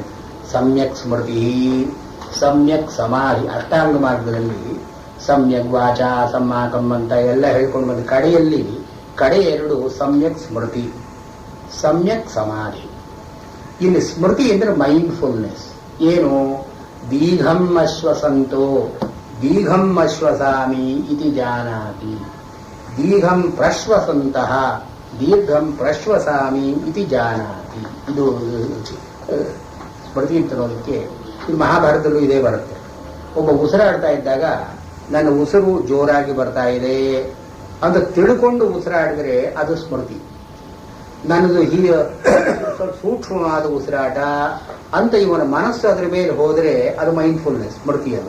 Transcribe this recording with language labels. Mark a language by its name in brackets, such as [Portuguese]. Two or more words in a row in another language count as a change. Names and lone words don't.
[Kannada] ಸಮ್ಯಕ್ ಸ್ಮೃತಿ, ಸಮ್ಯಕ್ ಸಮಾಧಿ, ಅಷ್ಟಾಂಗ ಮಾರ್ಗದಲ್ಲಿ ಸಮ್ಯಕ್ ವಾಚ ಸಮ್ಮಾಕಂ ಅಂತ ಎಲ್ಲ ಹೇಳ್ಕೊಂಡು ಬಂದ ಕಡೆಯಲ್ಲಿ ಕಡೆ ಎರಡು ಸಮ್ಯಕ್ ಸ್ಮೃತಿ, ಸಮ್ಯಕ್ ಸಮಾಧಿ. ಇಲ್ಲಿ ಸ್ಮೃತಿ ಅಂದ್ರೆ ಮೈಂಡ್ಫುಲ್ನೆಸ್. ಏನು? [Pali] ದೀಘಂ ಅಶ್ವಸಂತೋ ದೀಘಂ ಅಶ್ವಸಾಮಿ ಇತಿ ಜಾನಾತಿ, ದೀಘಂ ಪ್ರಶ್ವಸಂತಹ ದೀರ್ಘಂ ಪ್ರಶ್ವಸಾಮಿ ಇತಿ ಜಾನಾತಿ. [Kannada] ಇದು ಸ್ಮೃತಿ ಅಂತ ಅನ್ನೋದಕ್ಕೆ ಇದು ಮಹಾಭಾರತದಲ್ಲೂ ಇದೇ ಬರುತ್ತೆ. ಒಬ್ಬ ಉಸಿರಾಡ್ತಾ ಇದ್ದಾಗ ನನ್ನ ಉಸಿರು ಜೋರಾಗಿ ಬರ್ತಾ ಇದೆ ಅಂತ ತಿಳ್ಕೊಂಡು ಉಸಿರಾಡಿದ್ರೆ ಅದು ಸ್ಮೃತಿ. ನನ್ನದು ಸ್ವಲ್ಪ ಸೂಕ್ಷ್ಮವಾದ ಉಸಿರಾಟ ಅಂತ ಇವನ ಮನಸ್ಸು ಅದರ ಮೇಲೆ ಹೋದರೆ ಅದು ಮೈಂಡ್ಫುಲ್ನೆಸ್, ಸ್ಮೃತಿ ಅದು.